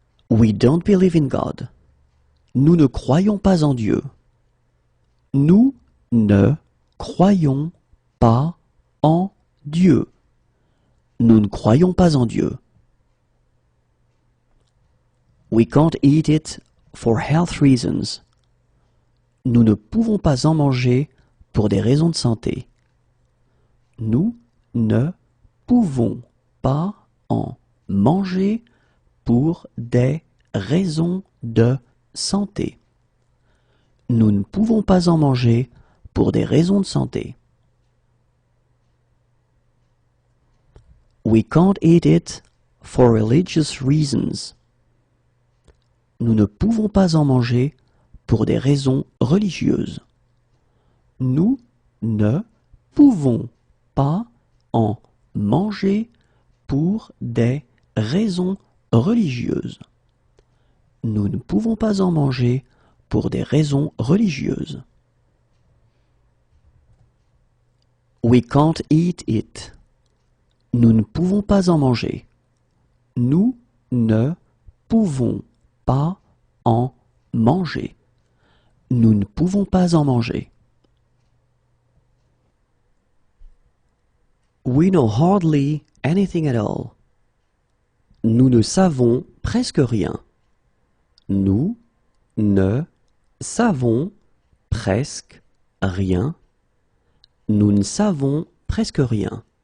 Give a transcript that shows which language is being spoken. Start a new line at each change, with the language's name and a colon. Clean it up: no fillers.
English: We don't believe in God.
French: Nous ne croyons pas en Dieu. Nous ne croyons pas en Dieu. Nous ne croyons pas en Dieu.
English: We can't eat it for health reasons.
French: Nous ne pouvons pas en manger pour des raisons de santé. Nous ne pouvons pas en manger pour des raisons de santé. Nous ne pouvons pas en manger pour des raisons de santé.
English: We can't eat it for religious reasons.
French: Nous ne pouvons pas en manger pour des raisons religieuses. Nous ne pouvons pas en manger pour des raisons religieuses. Nous ne pouvons pas en manger pour des raisons religieuses.
English: We can't eat it.
French: Nous ne pouvons pas en manger. Nous ne pouvons pas en manger. Nous ne pouvons pas en manger.
English: We know hardly anything at all.
French: Nous ne savons presque rien. Nous ne savons presque rien. Nous ne savons presque rien.